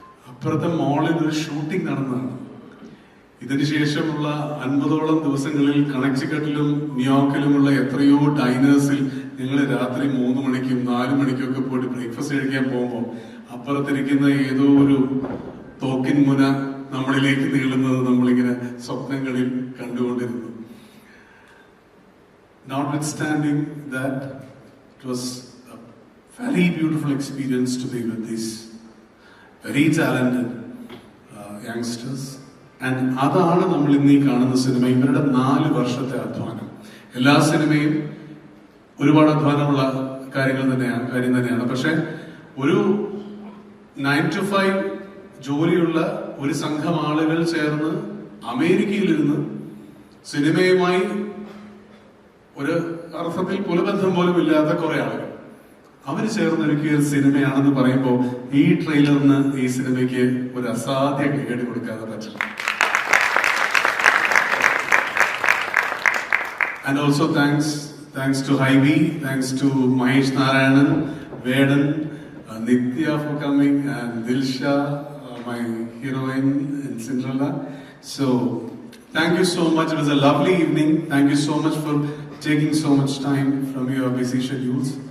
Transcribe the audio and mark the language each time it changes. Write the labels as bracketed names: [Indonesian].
[Malayalam] അപ്പുറത്തെ മോളിൽ ഒരു ഷൂട്ടിംഗ് നടന്നതാണ്. ഇതിനുശേഷമുള്ള 50ഓളം ദിവസങ്ങളിൽ കണക്റ്റിക്കട്ടിലും ന്യൂയോർക്കിലുമുള്ള എത്രയോ ഡൈനേഴ്സിൽ ഞങ്ങൾ രാത്രി 3 മണിക്കും 4 മണിക്കും ഒക്കെ പോയിട്ട് ബ്രേക്ക്ഫാസ്റ്റ് കഴിക്കാൻ പോകുമ്പോൾ അപ്പുറത്തിരിക്കുന്ന ഏതോ ഒരു തോക്കിൻ മുന നമ്മളിലേക്ക് നീളുന്നത് നമ്മളിങ്ങനെ സ്വപ്നങ്ങളിൽ കണ്ടുകൊണ്ടിരുന്നു. [English] Notwithstanding that, it was a very beautiful experience to be with these very talented youngsters. [Malayalam] And അതാണ് നമ്മൾ ഇന്ന് ഈ കാണുന്ന സിനിമ. ഇവരുടെ 4 വർഷത്തെ അധ്വാനം. എല്ലാ സിനിമയും ഒരുപാട് അധ്വാനമുള്ള കാര്യം തന്നെയാണ്. പക്ഷെ ഒരു 9 to 5 ജോലിയുള്ള ഒരു സംഘം ആളുകൾ ചേർന്ന് അമേരിക്കയിലിരുന്ന് സിനിമയുമായി ഒരു അർത്ഥത്തിൽ കുലബന്ധം പോലും ഇല്ലാത്ത കുറെ ആളുകൾ അവര് ചേർന്നൊരുക്കിയ സിനിമയാണെന്ന് പറയുമ്പോൾ ഈ ട്രെയിലറിന് ഈ സിനിമയ്ക്ക് ഒരു അസാധ്യ കേടി കൊടുക്കാതെ പറ്റില്ല. [English] And also thanks to Ivy, thanks to Mahesh Narayanan, Vedan, Nitya for coming, and Dilsha, my heroine in Cinderella. So thank you so much. It was a lovely evening. Thank you so much for taking so much time from your busy schedules.